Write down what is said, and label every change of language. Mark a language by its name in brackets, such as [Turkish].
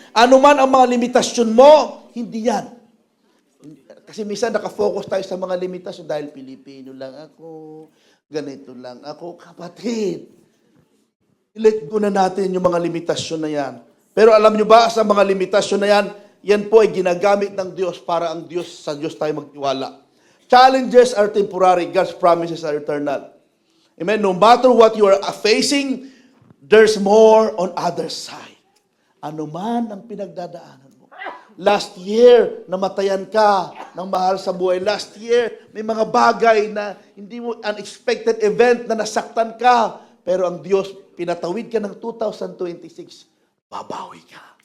[Filipino] Ano man ang mga limitasyon mo, hindi yan. Kasi minsan nakafocus tayo sa mga limitasyon dahil Pilipino lang ako, ganito lang ako. Kapatid, let go na natin yung mga limitasyon na yan. Pero alam nyo ba, sa mga limitasyon na yan, yan po ay ginagamit ng Diyos para sa Diyos tayo magtiwala. [English] Challenges are temporary, God's promises are eternal. Amen? No matter what you are facing, there's more on other side. [Filipino] Ano man ang pinagdadaanan mo. Last year, namatayan ka ng mahal sa buhay. Last year, may mga bagay na hindi mo, unexpected event na nasaktan ka. Pero ang Diyos, pinatawid ka ng 2026, babawi ka.